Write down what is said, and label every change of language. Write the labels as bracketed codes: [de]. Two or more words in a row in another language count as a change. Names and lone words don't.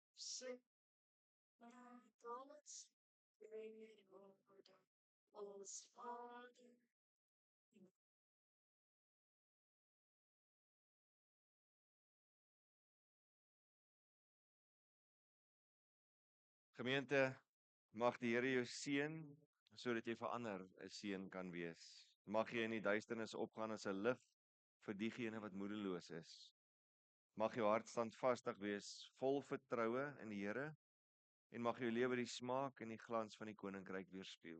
[nl] Laat alles brengen worden, ons Vader. [af] Gemeente, mag die Here jou seën sodat jy vir ander 'n seën kan wees. Mag jy in die duisternis opgaan as 'n lig vir diegene wat moedeloos is. Mag jou hart standvastig wees, vol vertroue in die Here en mag jou lewe die smaak en die glans van die koninkryk weerspieël.